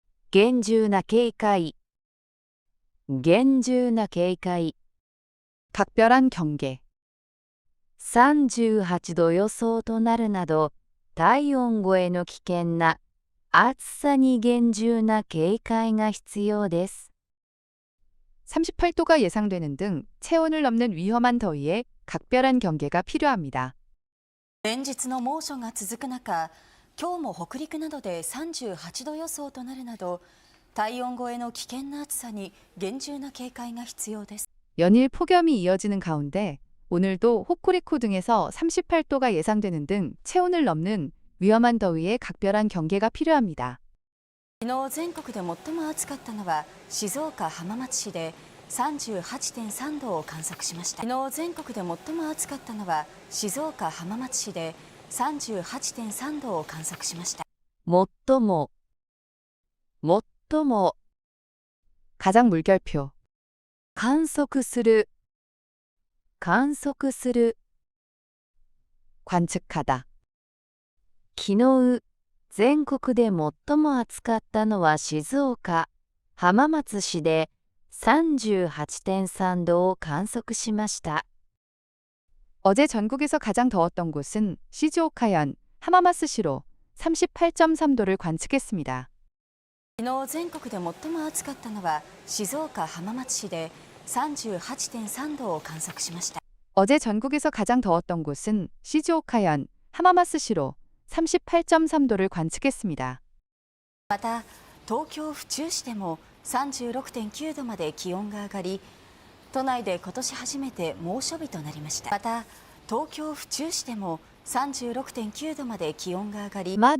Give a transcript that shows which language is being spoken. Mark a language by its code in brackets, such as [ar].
[ja] 厳重な警戒 각별한 경계. 38度予想となるなど、体温超えの危険な暑さに厳重な警戒が必要です。 [ko] 38도가 예상되는 등 체온을 넘는 위험한 더위에 각별한 경계가 필요합니다. [ja] 連日の猛暑が続く中、今日も北陸などで38度予想となるなど、体温超えの危険な暑さに厳重な警戒が必要です。 [ko] 연일 폭염이 이어지는 가운데 오늘도 호쿠리쿠 등에서 38도가 예상되는 등 체온을 넘는 위험한 더위에 각별한 경계가 필요합니다. [ja] 昨日全国で最も暑かったのは静岡浜松市で38.3度を観測しました。昨日全国で最も暑かったのは静岡浜松市で38.3度を観測しました。 [ko] 最も 가장 물결표 観測する 관측하다. [ja] 昨日全国で最も暑かったのは静岡浜松市で38.3度を観測しました。 [ko] 어제 전국에서 가장 더웠던 곳은 시즈오카현 하마마스시로 38.3도를 관측했습니다. [ja] 昨日全国で最も暑かったのは静岡浜松市で38.3度を観測しました。 [ko] 어제 전국에서 가장 더웠던 곳은 시즈오카현 하마마스시로 38.3도를 관측했습니다. [ja] また東京府中市でも36.9度まで気温が上がり、都内で今年初めて猛暑日となりました。また東京府中市でも36.9度まで気温が上がり、